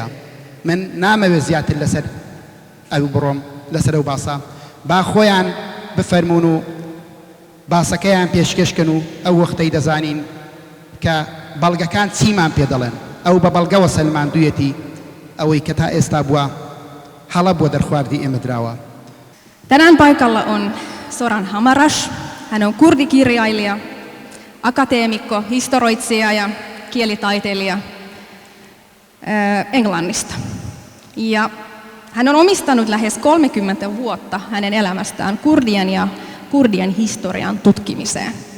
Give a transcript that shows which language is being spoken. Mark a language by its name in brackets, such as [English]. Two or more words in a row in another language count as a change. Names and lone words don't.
[Central Kurdish] من نامەوێت زیاتر لەسەر ئەو بڕۆم لەسەر ئەو باسە با خۆیان بفەرمون و باسەکەیان پێشکەشکن و ئەو وەختەی دەزانین کە بەڵگەکان چیمان پێ دەڵێن ئەو بە بەڵگەوە سەلماندوویەتی ئەوەی کە تا ئێستا بووە هەڵە بۆ دەرخواردی ئێمە دراوە. [Finnish] Tänään paikalla on Soran Hamarash. Hän on kurdikirjailija, akateemikko, historioitsija ja kielitaiteilija Englannista. Ja hän on omistanut lähes 30 vuotta hänen elämästään kurdien ja kurdien historian tutkimiseen.